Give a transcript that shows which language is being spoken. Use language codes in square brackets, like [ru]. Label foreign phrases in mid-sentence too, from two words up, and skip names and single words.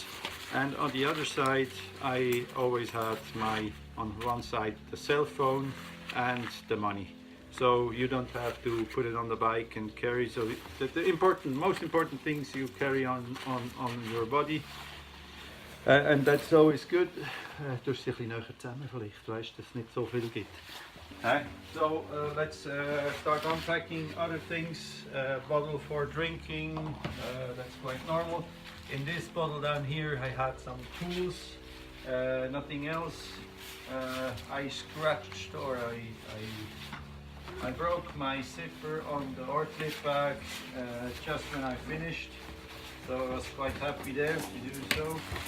[en] And on the other side I always had on one side the cell phone and the money. So you don't have to put it on the bike and carry. So the most important things you carry on your body, and that's always good. [nl] Dus een beetje neuger samen verlicht, [de] weißt, dass es nicht so viel gibt. [en] So let's start unpacking other things. Bottle for drinking, that's quite normal. In this bottle down here I had some tools, nothing else. I scratched, or I broke my zipper on the Ortlieb bag just when I finished, so I was quite happy there to do so.